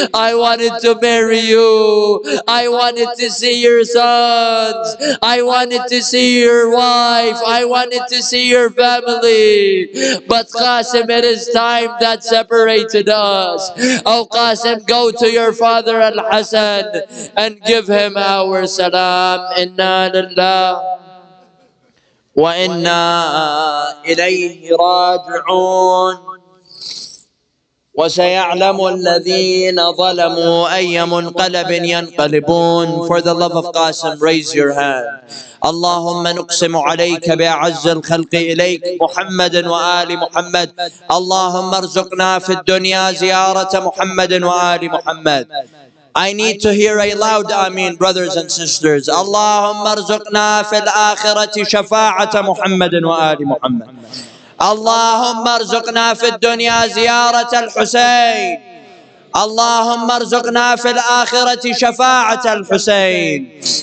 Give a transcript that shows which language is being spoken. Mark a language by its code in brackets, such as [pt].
[en] I wanted to marry you. I wanted to see your sons. I wanted to see your wife. I wanted to see your family. But Qasim, it is time that separated us. Oh Qasim, go to your father Al-Hassan and give him our salam. [ar] Inna lillah وإنا إليه راجعون وسيعلم الذين ظلموا أي منقلب ينقلبون. [en] For the love of Qasim, raise your hand. [ar] اللهم نقسم عليك بأعز الخلق إليك محمد وآل محمد. اللهم ارزقنا في الدنيا زيارة محمد وآل محمد. [en] I need to hear a loud Ameen, brothers and sisters. [ar] اللهم ارزقنا في الآخرة شفاعة محمد وآل محمد. اللهم ارزقنا في الدنيا زيارة الحسين. اللهم ارزقنا في الآخرة شفاعة الحسين.